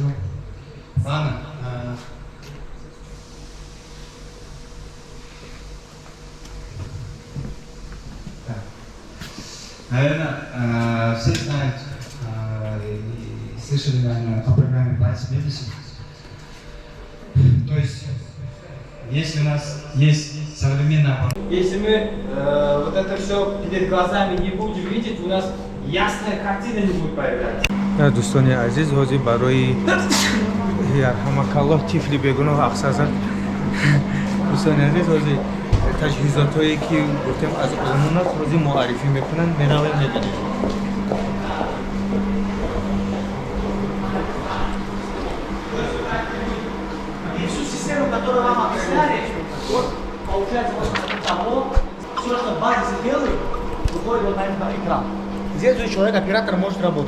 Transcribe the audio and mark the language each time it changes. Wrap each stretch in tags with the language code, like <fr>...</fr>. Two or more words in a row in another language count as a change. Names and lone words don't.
<ru>Ладно. Наверное, все знают и слышали, наверное, о программе Price Medicine. То есть, если у нас есть современная... Если мы вот это все перед глазами не будем видеть, у нас ясная картина не будет появляться.</ru> <tg>дӯстони азиз, ҳозир барои ярҳамакаллоҳ тифли бегуноҳ ақсазад. дӯстони азиз, ҳозир таҷҳизотҳое ки гуфтем аз олмон аст, ҳозир муаррифӣ мекунанд, меравем мебинем.</tg> <ru>Всю систему, которую вам объясняли, вот получается вот того, все, что базис делает, выходит вот на этот экран. Здесь уже человек, оператор, может работать.</ru>